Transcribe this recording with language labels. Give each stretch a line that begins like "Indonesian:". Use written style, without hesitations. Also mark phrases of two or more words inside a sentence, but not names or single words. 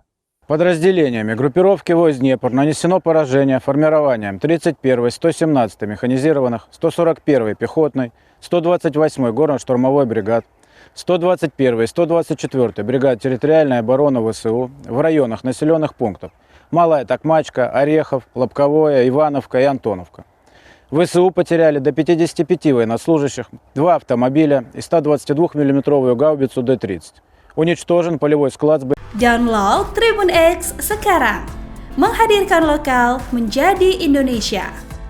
Russian: Подразделениями группировки войск Днепр нанесено поражение формированием 31-й, 117-й механизированных, 141-й пехотной, 128-й горно-штурмовой бригад, 121-й, 124-й бригад территориальной обороны ВСУ в районах населенных пунктов Малая Токмачка, Орехов, Лобковое, Ивановка и Антоновка. ВСУ потеряли до 55 военнослужащих, 2 автомобиля и 122 мм гаубицу Д-30. Уничтожен полевой склад.
Indonesian: Download Tribun X sekarang, menghadirkan lokal menjadi Indonesia.